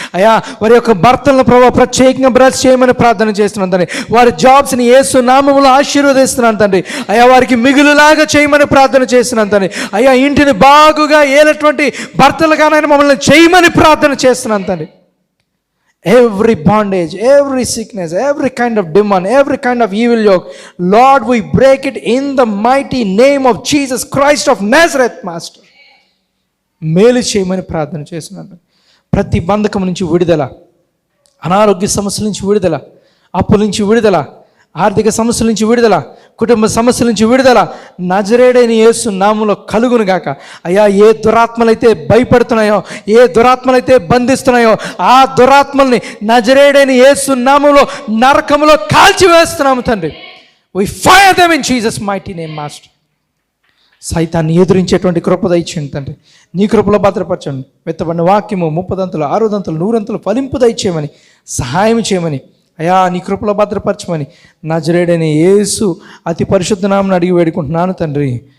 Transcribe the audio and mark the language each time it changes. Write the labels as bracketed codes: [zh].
[te] అయ్యా వారి యొక్క భర్తలను ప్రభావ ప్రత్యేకంగా బ్లెస్ చేయమని ప్రార్థన చేస్తున్నాను తండ్రి. వారి జాబ్స్ని యేసు నామములో ఆశీర్వదిస్తున్నాను తండ్రి. అయ్యా వారికి మిగులులాగా చేయమని ప్రార్థన చేస్తున్నాను తండ్రి. అయ్యా ఇంటిని బాగుగా ఏలటువంటి భర్తలుగానైనా మమ్మల్ని చేయమని ప్రార్థన చేస్తున్నాను తండ్రి. [en] Every bondage, every sickness, every kind of demon, every kind of evil yoke, Lord, we break it in the mighty name of Jesus Christ of Nazareth, Master. [te] మేలు చేయమని ప్రార్థన చేస్తున్నాను. ప్రతి బంధకం నుంచి విడుదల, అనారోగ్య సమస్యల నుంచి విడుదల, అప్పుల నుంచి విడుదల, ఆర్థిక సమస్యల నుంచి విడుదల, కుటుంబ సమస్యల నుంచి విడుదల నజరేయుడైన యేసు నామములో కలుగును గాక. అయ్యా ఏ దురాత్మలైతే భయపడుతున్నాయో, ఏ దురాత్మలైతే బంధిస్తున్నాయో ఆ దురాత్మల్ని నజరేయుడైన యేసు నామములో నరకములో కాల్చివేస్తున్నాము తండ్రి. [en] We fire them in Jesus mighty name, Master. [te] సైతాన్ని ఎదురించేటువంటి కృప దయచేయండి తండ్రి. నీ కృపలో భద్రపరచండి. విత్తబడిన వాక్యము 30 60 100 ఫలింపు దయచేయమని సహాయం చేయమని అయ్యా నీ కృపలో భద్రపరచమని నజరేయుడైన యేసు అతి పరిశుద్ధ నామమున అడిగి వేడుకుంటున్నాను తండ్రి.